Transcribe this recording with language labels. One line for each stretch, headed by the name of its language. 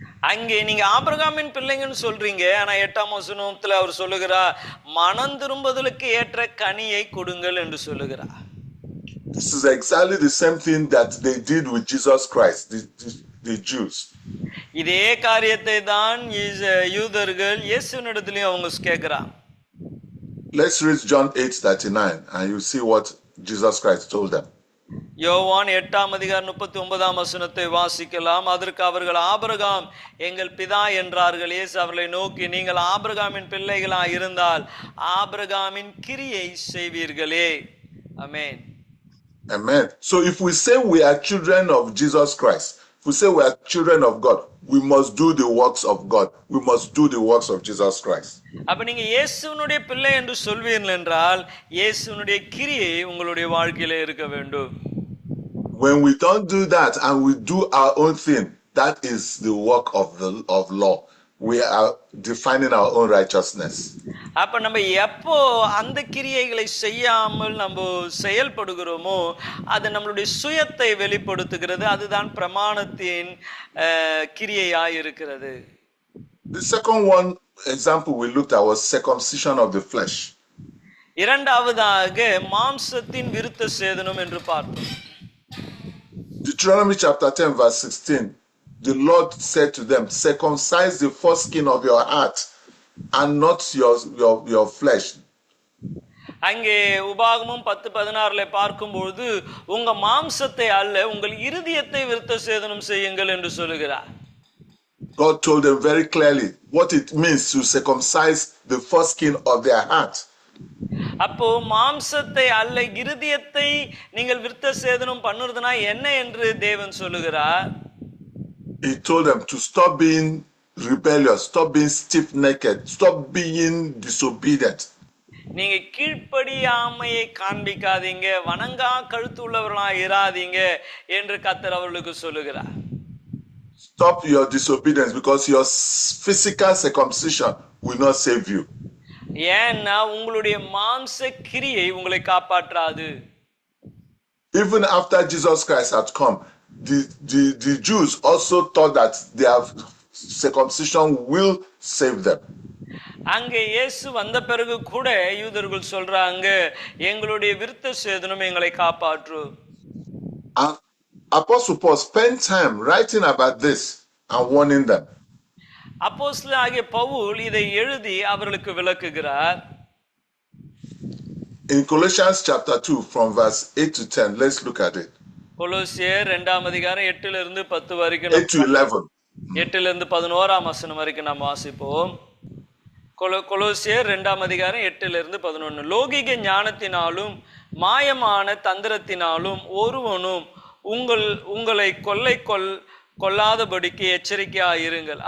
Tamil: அங்கே நீங்க ஆபிரகாமின் பிள்ளைங்கன்னு சொல்றீங்க, ஆனா 8ஆம் வசனத்துல அவர் சொல்லுகிறார், மனம் திரும்புதலுக்கு ஏற்ற கனியை கொடுங்கள் என்று சொல்லுகிறார்.
English: This is exactly the same thing that they did with Jesus Christ, the Jews.
Tamil: இதே காரியத்தை தான் யூதர்கள் இயேசுவினிடத்திலே அவங்க கேட்கிறாங்க.
English: Let's read John 8:39 and you see what Jesus Christ told them.
Tamil: யோவான் 8ஆம் அதிகாரம் 39ஆம் வசனத்தை வாசிக்கலாம். அதற்கு அவர்கள், ஆபிரகாம் எங்கள் பிதா என்றார்கள். இயேசு அவர்களை நோக்கி, நீங்கள் ஆபிரகாமின் பிள்ளைகளாய் இருந்தால் ஆபிரகாமின் கிரியை செய்வீர்களே. ஆமென்.
English: Amen. So if we say we are children of Jesus Christ, if we say we are children of God, we must do the works of God. We must do the works of Jesus Christ.
Tamil: அப்ப நீங்க இயேசுவினுடைய பிள்ளை என்று சொல்வீர்கள் என்றால் இயேசுவினுடைய கிரியை உங்களுடைய வாழ்க்கையில இருக்க வேண்டும்.
English: When we don't do that and we do our own thing, that is the work of law. We are defining our own righteousness.
Tamil: அப்ப நம்ம எப்போ அந்த கிரியைகளை செய்யாமல் நம்ம செயல்படுகிறோமோ அது நம்மளுடைய சுயத்தை வெளிப்படுத்துகிறது. அதுதான் பிரமாணத்தின் கிரியையாய் இருக்கிறது.
English: The second one example we looked at was circumcision of the flesh.
Tamil: இரண்டாவதாக மாம்சத்தின் விருத்த சேதனம் என்று பார்த்தோம்.
English: Deuteronomy chapter 10 verse 16. The Lord said to them, circumcise the foreskin of your heart and not your flesh.
Tamil: அங்கே உபாகமம் 10:16 பார்க்கும்போது உங்க மாம்சத்தை அல்ல உங்கள் இருதயத்தை விருத்த சேதனம் செய்யுங்கள் என்று சொல்லுகிறார்.
English: God told them very clearly what it means to circumcise the foreskin of their heart.
Tamil: அப்போ மாம்சத்தை அல்ல இருதயத்தை நீங்கள் விருத்த சேதனம் பண்ணுறதுனா என்ன என்று தேவன் சொல்லுகிறார்.
English: He told them to stop being rebellious, stop being stiff-necked, stop being disobedient.
Tamil: நீங்க கீழ்ப்படியாமையை காண்பிக்காதீங்க, வணங்கா கழுத்து உள்ளவர்களாக இராதீங்க என்று கர்த்தர் அவர்களுக்கு சொல்லுகிறார்.
English: Stop your disobedience because your physical circumcision will not save you.
Tamil: ஏன்னா உங்களுடைய மாம்ச கிரியை உங்களை காப்பாற்றாது.
English: Even after Jesus Christ had come, the Jews also thought that their circumcision will save them.
Tamil: அங்கே இயேசு வந்த பிறகு கூட யூதர்கள் சொல்றாங்க, எங்களுடைய விருத்த சேதனம் எங்களை காப்பாற்றும்.
English: And Apostle Paul spent time writing about this and warning them.
Tamil: அப்போஸ்தலனாகிய பவுல் இதை எழுதி அவர்களுக்கு விளக்குகிறார்.
English: In Colossians chapter 2 from verse 8 to 10, let's look at it.
Tamil: கொலோசியர் 2ஆம் அதிகாரம் 8 இருந்து 10 வரைக்கும்
English: 8 to 11.
Tamil: 8 இருந்து 11ஆம் வசனம் வரைக்கும் நாம் வாசிப்போம். கொலோசியர் 2ஆம் அதிகாரம் 8 இருந்து 11. லோகிக ஞானத்தினாலும் மாயமான தந்திரத்தினாலும் ஒருவனும் உங்களை கொல்லாதபடிக்கு எச்சரிக்கையாயிருங்கள்.